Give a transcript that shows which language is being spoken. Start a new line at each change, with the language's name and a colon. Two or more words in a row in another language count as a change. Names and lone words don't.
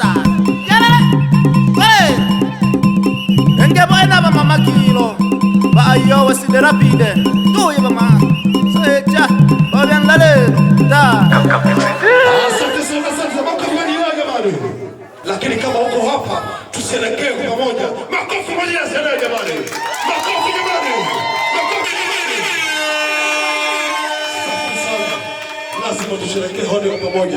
Swahili: Enge boena ba mama kilo ba ayo wasile rapide tu ya mama seja ba bien lale da Asante sana makofi ya jamani. Lakini kama uko hapa tusherekee kwa pamoja. Makofi moja ya sana jamani. Makofi jamani. Makofi jamani. Lazima tusherekee hodi kwa pamoja.